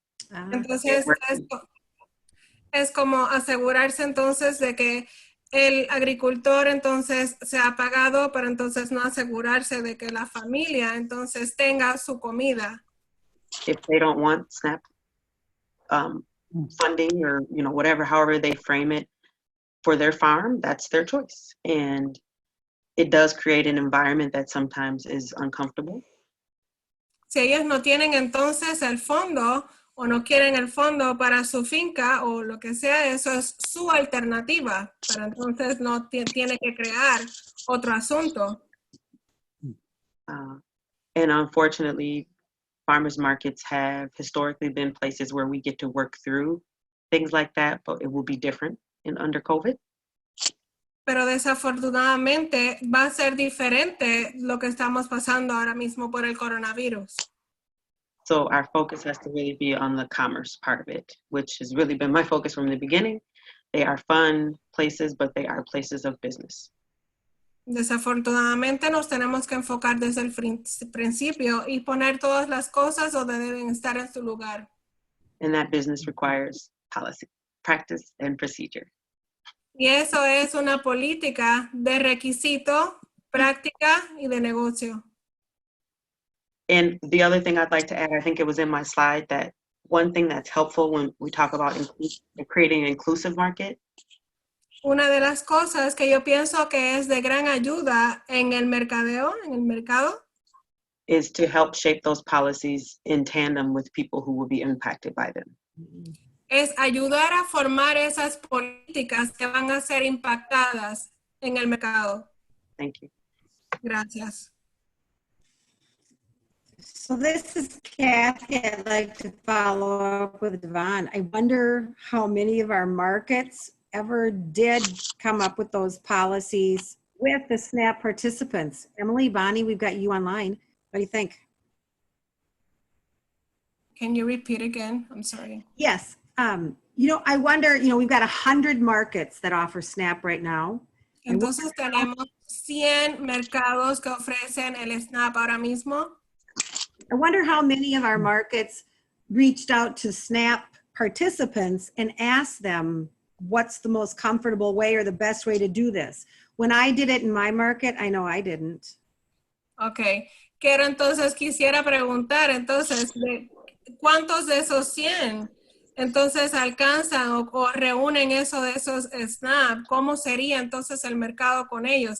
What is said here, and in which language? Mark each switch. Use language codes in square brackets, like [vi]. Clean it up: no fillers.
[es] Entonces, es como asegurarse entonces de que el agricultor entonces se ha pagado, pero entonces no asegurarse de que la familia entonces tenga su comida. [en] If they don't want SNAP funding or whatever, however they frame it for their farm, that's their choice. And it does create an environment that sometimes is uncomfortable. [es] Si ellos no tienen entonces el fondo o no quieren el fondo para su finca o lo que sea, eso es su alternativa, pero entonces no tiene que crear otro asunto. [en] And unfortunately, farmers markets have historically been places where we get to work through things like that, but it will be different under COVID. [es] Pero desafortunadamente va a ser diferente lo que estamos pasando ahora mismo por el coronavirus. [en] So our focus has to really be on the commerce part of it, which has really been my focus from the beginning. They are fun places, but they are places of business. [es] Desafortunadamente nos tenemos que enfocar desde el principio y poner todas las cosas donde deben estar en su lugar. [en] And that business requires policy, practice, and procedure. [es] Y eso es una política de requisito, práctica y de negocio. [en] And the other thing I'd like to add, I think it was in my slide, that one thing that's helpful when we talk about creating an inclusive market. [es] Una de las cosas que yo pienso que es de gran ayuda en el mercadeo, en el mercado, [en] Is to help shape those policies in tandem with people who will be impacted by them. [es] es ayudar a formar esas políticas que van a ser impactadas en el mercado. [en] Thank you. [es] Gracias. [en] So this is Kathy. I'd like to follow up with Devon. I wonder how many of our markets ever did come up with those policies with the SNAP participants. Emily, Bonnie, we've got you online. What do you think? Can you repeat again? I'm sorry. Yes. I wonder, we've got 100 markets that offer SNAP right now. [es] Entonces tenemos 100 mercados que ofrecen el SNAP ahora mismo. [en] I wonder how many of our markets reached out to SNAP participants and asked them what's the most comfortable way or the best way to do this. When I did it in my market, I know I didn't. Ok. [es] Quisiera preguntar, entonces, ¿cuántos de esos 100 entonces alcanzan o reúnen eso de esos SNAP? ¿Cómo sería entonces el mercado con ellos?